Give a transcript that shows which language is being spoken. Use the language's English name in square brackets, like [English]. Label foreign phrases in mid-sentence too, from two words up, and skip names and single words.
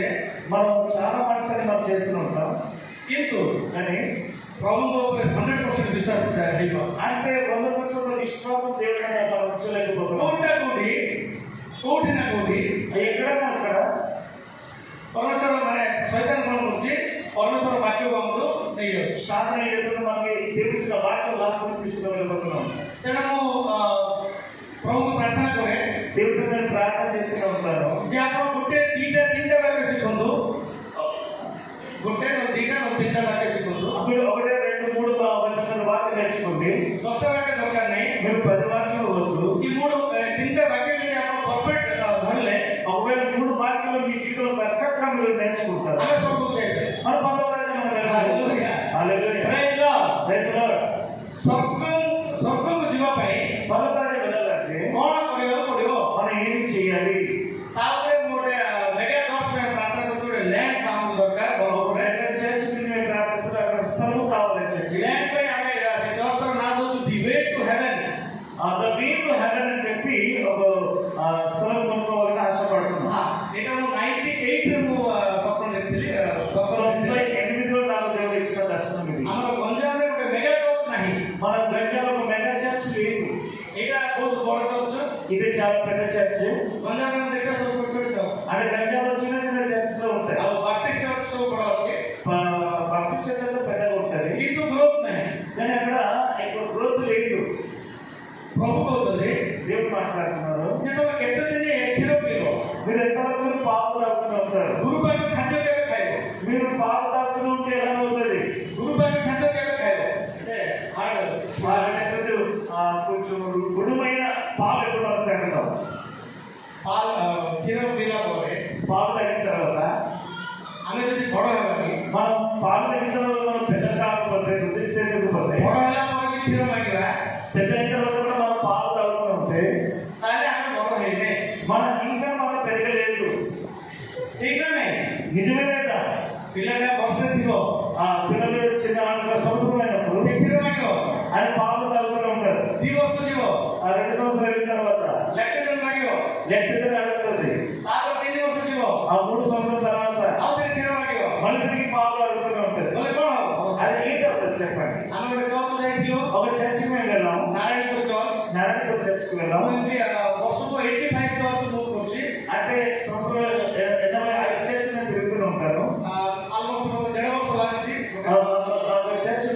[Telugu] మనం చాలా పంటని మనం చేస్తూ ఉంటాం. [Odia] କିନ୍ତୁ [Telugu] కానీ [Odia] ପ୍ରଭୁଙ୍କ ଉପରେ 100% ବିଶ୍ୱାସ ହେଇପାରୁନି. [Telugu] అంటే 100% విశ్వాసం దేవుడి మీద మనం ఉంచలేకపోతున్నాం. [Odia] କୋଉଠି ନା କୋଉଠି [Telugu] ఎక్కడైనా అక్కడ [Odia] ପରମେଶ୍ୱର ମାନେ ଶୈତାନ କ'ଣ କରୁଛି, ପରମେଶ୍ୱର ବାକ୍ୟକୁ ଆମକୁ ନେଇଯାଉଛି. [Telugu] సాధన చేస్తున్న మనకి దేవుడిచ్చిన వాక్యం లాభం తీసుకువెళ్ళిపోతున్నాం. [Odia] ତେଣୁ ମୁଁ ପ୍ରଭୁଙ୍କୁ ପ୍ରାର୍ଥନା କରେ [Telugu] దేవుడి సన్నిధిలో ప్రార్థన చేస్తూ ఉంటాను. [Odia] ଯେ ଆପଣ ଗୋଟେ 2ଟା ବାକ୍ୟ ଶିଖନ୍ତୁ, ଗୋଟେ 2ଟା 3ଟା ବାକ୍ୟ ଶିଖନ୍ତୁ. [Telugu] మీరు 1, 2, 3 వచనాల వాక్యం నేర్చుకోండి. [Odia] 10ଟା ବାକ୍ୟ ଦରକାର ନାହିଁ. [Telugu] మీరు 10 వాక్యాలు వద్దు. [Odia] ఈ 3ଟା ବାକ୍ୟ ଯଦି ଆପଣ ପରଫେକ୍ଟ ଧରିଲେ, [Telugu] ఒకవేళ 3 వాక్యాలు మీ జీవితంలో పర్ఫెక్ట్ గా మీరు నేర్చుకుంటారు. [Odia] ଆମେ ସବୁ ଯାଇପାରିବା. [Telugu] మన పరలోకానికి మనం వెళ్ళాలి. హల్లెలూయా. హల్లెలూయా. [English] Praise Lord. Praise Lord. [Odia] ସ୍ୱର୍ଗକୁ ଯିବା ପାଇଁ [Telugu] పరలోకానికి వెళ్ళాలంటే [Odia] କ'ଣ କରିବାକୁ ପଡ଼ିବ? [Telugu] మనం ఏం చేయాలి? [Odia] ତାପରେ ମୁଁ ଗୋଟେ ମେଗା ଚର୍ଚ୍ଚ ପାଇଁ ପ୍ରାର୍ଥନା କରୁଛି, ଗୋଟେ ଲ୍ୟାଣ୍ଡ ଆମକୁ ଦରକାର. ବରଗଡ଼ରେ [Telugu] చర్చ్ మేము ప్రార్థిస్తున్నాం, అక్కడ స్థలం కావాలని చెప్పి [Odia] ଲ୍ୟାଣ୍ଡ ପାଇଁ ଆମେ ସେ ଚର୍ଚ୍ଚର ନାଁ ଦେଉଛୁ ది వే టు హెవెన్. [Telugu] ద వే టు హెవెన్ అని చెప్పి ఒక స్థలం కొనుక్కోవాలని ఆశపడుతున్నాం. [Odia] ଏଇଟା ମୁଁ 98ରେ ମୁଁ ସ୍ୱପ୍ନ ଦେଖିଥିଲି. [Telugu] 98లో నాకు దేవుడు ఇచ్చిన దర్శనం ఇది. [Odia] ଆମର ଗଞ୍ଜାମରେ ଗୋଟେ ମେଗା ଚର୍ଚ୍ଚ ନାହିଁ. [Telugu] మన గంజాలో ఒక మెగా చర్చ్ లేదు. [Odia] ଏଇଟା ବହୁତ ବଡ଼ ଚର୍ଚ୍ଚ. [Telugu] ఇది చాలా పెద్ద చర్చ్. [Odia] ଗଞ୍ଜାମରେ ଆମେ ଦେଖିବା ସବୁ ଛୋଟ ଛୋଟ ଚର୍ଚ୍ଚ. [Telugu] అంటే గంజాలో చిన్న చిన్న చర్చ్ లో ఉంటాయి. [Odia] ଆଉ ବାପ୍ଟିଷ୍ଟ ଚର୍ଚ୍ଚ ସବୁ ବଡ଼ ଅଛି, [Telugu] బాప్టిస్ట్ చర్చ్ అయితే పెద్దగా ఉంటుంది. [Odia] କିନ୍ତୁ ଗ୍ରୋଥ ନାହିଁ. [Telugu] కానీ అక్కడ ఎక్కువ గ్రోత్ లేదు. [Odia] ପ୍ରଭୁ କହୁଛନ୍ତି [Telugu] దేవుడు మాట్లాడుతున్నారు, [Odia] ଯେ ତମେ କେତେ ଦିନ କ୍ଷୀର ପିଇବ, [Telugu] మీరు ఎంతవరకు పాలు తాగుతూ ఉంటారు. [Odia] ଗୁରୁ ପାଇଁ ଖାଦ୍ୟ କେବେ ଖାଇବ, [Telugu] మీరు పాలు తాగుతూ ఉంటే ఎలా అవుతుంది? [Odia] ଗୁରୁ ପାଇଁ ଖାଦ୍ୟ କେବେ ଖାଇବ. [Telugu] కొంచెం గుణమైన పాలు ఎప్పుడు మనం తాగుతాం. [Odia] କ୍ଷୀର ପିଇଲା ପରେ [Telugu] పాలు తాగిన తర్వాత [Odia] ଆମେ ଯଦି ବଡ଼ ହେବାନି, [Telugu] మనం పాలు తాగిన తర్వాత మనం పెద్ద కాకపోతే వృద్ధి చెందకపోతే, [Odia] ବଡ଼ ହେଲା ପରେ ବି କ୍ଷୀର ମାଗିବା, [Telugu] పెద్ద అయిన తర్వాత కూడా మనం పాలు తాగుతూ ఉంటే [Odia] ତାହେଲେ ଆମେ ବଡ଼ ହେଇନେ. [Telugu] మనం ఇంకా మనం పెరగలేదు. [Odia] ଠିକ ନା ନାଇଁ? [Telugu] నిజమే లేదా? [Odia] ପିଲାଟା ବର୍ଷେ ଥିବ, [Telugu] పిల్లలు చిన్న 4 సంవత్సరమైనప్పుడు [Odia] ସେ କ୍ଷୀର ମାଗିବ. [Telugu] ఆయన పాలు తాగుతూ ఉంటారు. [Odia] 2 ବର୍ଷ ଯିବ, [Telugu] 2 సంవత్సరాలు అయిన తర్వాత [Odia] ଲାକ୍ଟୋଜେନ୍ ମାଗିବ. [Telugu] లెక్టర్ అడుగుతుంది. [Odia] ତାପରେ 3 ବର୍ଷ ଯିବ, [Telugu] 3 సంవత్సరాల తర్వాత [Odia] ଆଉ ଥରେ କ୍ଷୀର ମାଗିବ. [Telugu] మళ్ళీ తిరిగి పాలు అడుగుతూనే ఉంటుంది. [Odia] ବୋଲେ କ'ଣ ହବ? [Telugu] అది ఏంటి అవుతుంది చెప్పండి? [Odia] ଆମେ ଗୋଟେ ଚର୍ଚ୍ଚ ଯାଇଥିଲୁ, [Telugu] ఒక చర్చికి మేము వెళ్ళాం, [Odia] ନାରାୟଣପୁର ଚର୍ଚ୍ଚ. [Telugu] నారాయణపూర్ చర్చికి వెళ్ళాం. [Odia] ମୁଁ ఎମିତି ବର୍ଷକୁ 85 ଚର୍ଚ୍ଚ ବୁକ୍ କରୁଛି. [Telugu] అంటే సంవత్సరం 85 చర్చ్ నేను తిరుగుతూనే ఉంటాను. [Odia] ఆల్మోస్ట్ ମୋତେ 1.5 ବର୍ଷ ଲାଗୁଛି. [Telugu] ఒక